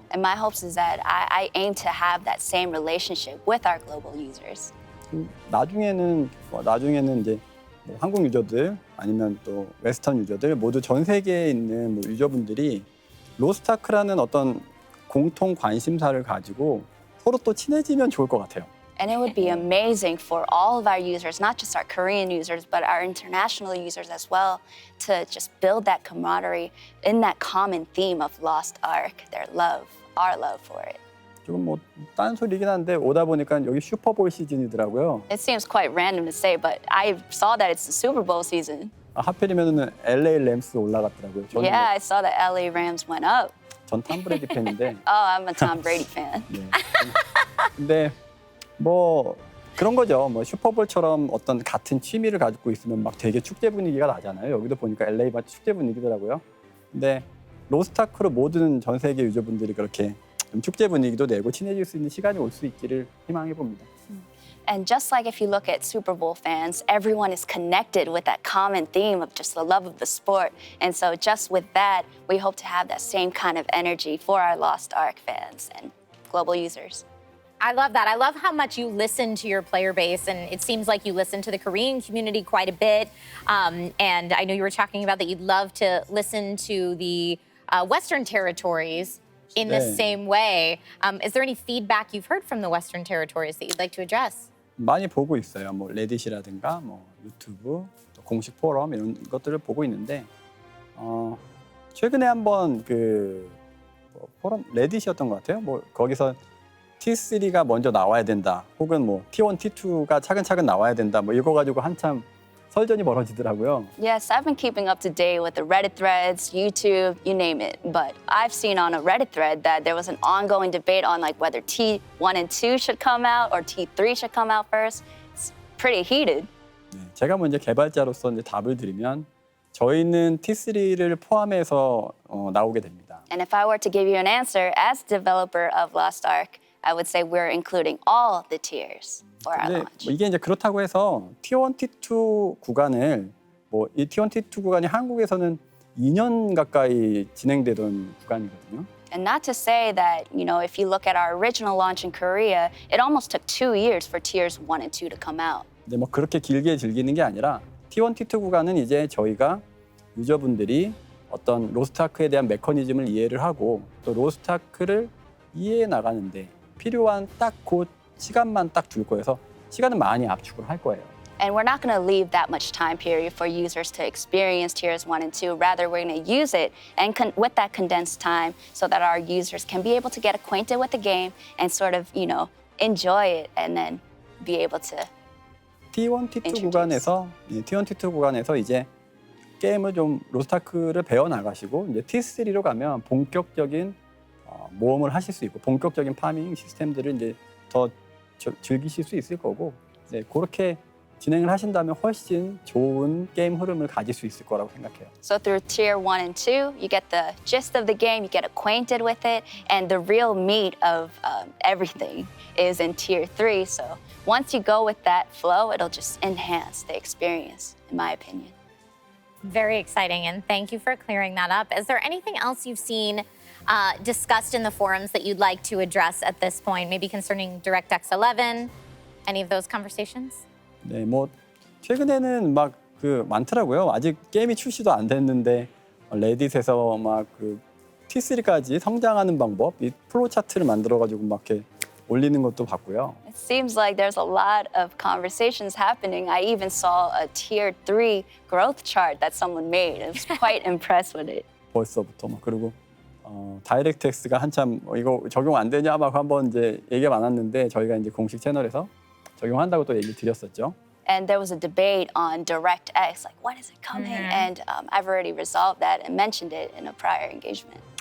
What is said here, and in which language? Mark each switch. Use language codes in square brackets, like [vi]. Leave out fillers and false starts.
[en] And my hopes is that I aim to have that same relationship with our global users. [ko] 나중에는 이제 뭐 한국 유저들 아니면 또 웨스턴 유저들 모두 전 세계에 있는 뭐 유저분들이 로스트아크라는 어떤 공통 관심사를 가지고 서로 또 친해지면 좋을 것 같아요. [en] And it would be amazing for all of our users, not just our Korean users, but our international users as well, to just build that camaraderie in that common theme of Lost Ark, their love, our love for it. [ko] 조금 뭐 딴소리긴 한데 오다 보니까 여기 슈퍼볼 시즌이더라고요. [en] It seems quite random to say, but I saw that it's the Super Bowl season. [ko] 하필이면은 LA 램스 올라갔더라고요. 저는 [en] Yeah, I saw that LA Rams went up. [ko] 전 톰 브레디 팬인데. [en] Oh, I'm a Tom Brady fan. [ko] 네. 근데 뭐 그런 거죠. 뭐 슈퍼볼처럼 어떤 같은 취미를 가지고 있으면 막 되게 축제 분위기가 나잖아요. 여기도 보니까 LA 마치 축제 분위기더라고요. 근데 로스트아크로 모든 전 세계 유저분들이 그렇게 좀 축제 분위기도 내고 친해질 수 있는 시간이 올 수 있기를 희망해 봅니다. [en] And just like if you look at Super Bowl fans, everyone is connected with that common theme of just the love of the sport. And so just with that, we hope to have that same kind of energy for our Lost Ark fans and global users. I love that. I love how much you listen to your player base, and it seems like you listen to the Korean community quite a bit. And I know you were talking about that you'd love to listen to the Western territories in the [ko] 네. [en] same way. Is there any feedback you've heard from the Western territories that you'd like to address? [ko] 많이 보고 있어요. 뭐 레딧이라든가 뭐 유튜브, 또 공식 포럼 이런 것들을 보고 있는데 최근에 한번 뭐 포럼 레딧이었던 것 같아요. 뭐 거기서 T3가 먼저 나와야 된다. 혹은 뭐 T1, T2가 차근차근 나와야 된다. 뭐 이거 가지고 한참 설전이 벌어지더라고요. [en] Yes, I've been keeping up to date with the Reddit threads, YouTube, you name it. But I've seen on a Reddit thread that there was an ongoing debate on like whether T1 and 2 should come out or T3 should come out first. It's pretty heated. [ko] 네, 제가 먼저 개발자로서 이제 답을 드리면 저희는 T3를 포함해서 나오게 됩니다. [en] And if I were to give you an answer as developer of Lost Ark, I would say we're including all the tiers for our [ko] 근데 [en] launch. [ko] 뭐 이게 이제 그렇다고 해서 T1, T2 구간을 뭐 이 T1, T2 구간이 한국에서는 2년 가까이 진행되던 구간이거든요. [en] And not to say that, you know, if you look at our original launch in Korea, it almost took 2 years for tiers 1 and 2 to come out. [ko] 근데 뭐 그렇게 길게 즐기는 게 아니라 T1, T2 구간은 이제 저희가 유저분들이 어떤 로스트아크에 대한 메커니즘을 이해를 하고 또 로스트아크를 이해해 나가는데 필요한 딱 그 시간만 딱 둘 거여서 시간은 많이 압축을 할 거예요. [en] And we're not going to leave that much time period for users to experience tiers 1 and 2. Rather, we're going to use it and with that condensed time so that our users can be able to get acquainted with the game and sort of, you know, enjoy it and then be able to [ko] T1, T2 구간에서 T1, T2 구간에서 이제 게임을 좀 로스트아크를 배워 나가시고 이제 T3로 가면 본격적인 모험을 하실 수 있고 본격적인 파밍 시스템들을 이제 더 즐기실 수 있을 거고 네, 그렇게 진행을 하신다면 훨씬 좋은 게임 흐름을 가질 수 있을 거라고 생각해요. [en] So through tier 1 and 2, you get the gist of the game, you get acquainted with it, and the real meat of everything is in tier 3. So once you go with that flow, it'll just enhance the experience, in my opinion. Very exciting, and thank you for clearing that up. Is there anything else you've seen discussed in the forums that you'd like to address at this point, maybe concerning DirectX 11, any of those conversations? [ko] 네, 뭐 최근에는 막 많더라고요. 아직 게임이 출시도 안 됐는데 레딧에서 막 T3까지 성장하는 방법, 이 플로우 차트를 만들어 가지고 막 이렇게 올리는 것도 봤고요. [en] It seems like there's a lot of conversations happening. I even saw a tier 3 growth chart that someone made. I was quite impressed with it. [ko] 벌써부터 막 그리고 다이렉트X가 한참 이거 적용 안 되냐 막 한번 이제 얘기가 많았는데 저희가 이제 공식 채널에서 적용한다고 또 얘기를 드렸었죠. [en] And there was a debate on DirectX, like when is it coming? And I've already resolved that and mentioned it in a prior engagement.